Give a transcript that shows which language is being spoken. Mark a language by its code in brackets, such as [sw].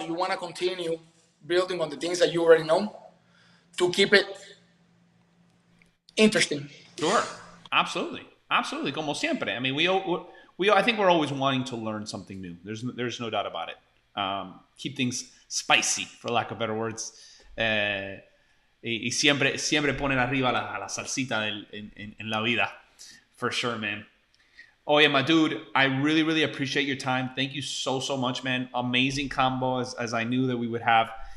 [en] So you wanna continue building on the things that you already know to keep it interesting. Sure. Absolutely. Absolutely. [es] Como siempre. [en] I mean, I think we're always wanting to learn something new. There's no doubt about it. Keep things spicy, for lack of better words. [es] Y siempre ponen arriba la salsita en la vida. [en] For sure, man. Oh yeah, my dude. I really, really appreciate your time. Thank you so much, man. Amazing combo as I knew that we would have.